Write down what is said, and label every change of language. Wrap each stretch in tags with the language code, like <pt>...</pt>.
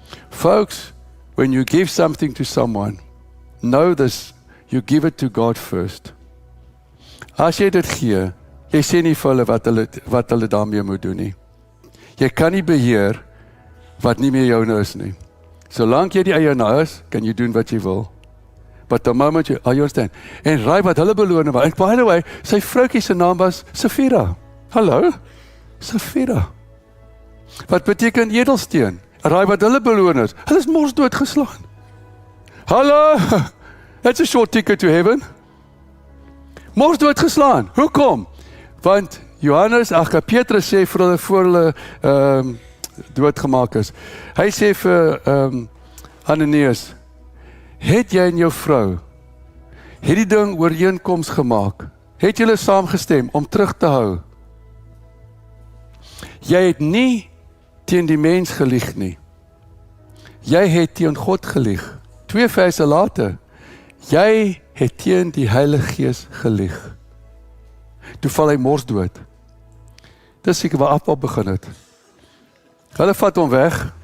<en>Folks, when you give something to someone, know this, you give it to God first.</en> <af>As jy dit gee, jy sê nie vir hulle wat hulle daarmee moet doen nie. Jy kan nie beheer wat nie meer joune is nie. Solank jy die eienaar is, kan jy doen wat jy wil.</af> <en>But the moment you understand.</en> <af>En raai wat hulle beloning was.</af> <en>By the way,</en> <af>sy vroutjie se naam was Safira. Hallo? Safira. Wat beteken edelsteen? Raai wat hulle beloon is? Hulle is mors doodgeslaan.</af> <en>Hallo, that's a short ticket to heaven.</en> <af>Mors doodgeslaan. Hoekom? Want Petrus sê vir hulle voor hulle doodgemaak is. Hy sê vir Ananias, het jy en jou vrou, het die ding ooreenkoms gemaak? Het julle saamgestem om terug te hou? Jy het nie teen die mens gelieg nie. Jy het teen God gelieg. 2 verse later. Jy het teen die Heilige Gees gelieg. Toe val hy mors dood. Dis seker waar afval begin het. Hulle vat hom weg.</af>